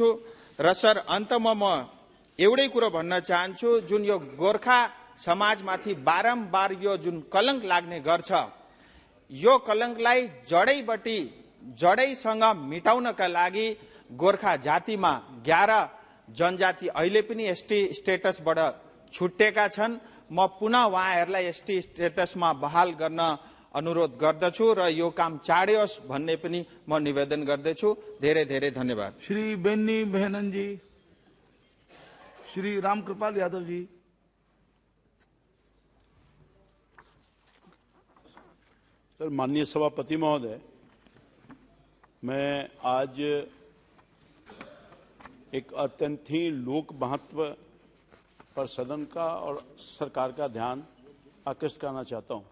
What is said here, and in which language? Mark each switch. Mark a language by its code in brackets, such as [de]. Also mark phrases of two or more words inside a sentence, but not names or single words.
[ne] र सर अन्तमा म एउटै कुरो भन्न चाहन्छु, जुन यो गोर्खा समाजमाथि बारम्बार यो जुन कलंक लाग्ने गर्छ, यो कलंकलाई जडैसँग मिटाउनका लागि गोर्खा जातिमा 11 जनजाति अहिले पनि [en] ST status [ne] छुटेका छन्। म पुनः उहाँहरूलाई [en] ST status [ne] बहाल गर्न अनुरोध गर्दछु र यो काम चाँडोस् भन्ने पनि म निवेदन गर्दछु। धेरै धेरै धन्यवाद। श्री बेन्नी बेहनन जी, श्री रामकृपाल यादव जी। [hi] सर, माननीय सभापति महोदय, मैं आज एक अत्यंत ही लोक महत्व पर सदन का और सरकार का ध्यान आकृष्ट करना चाहता हूं।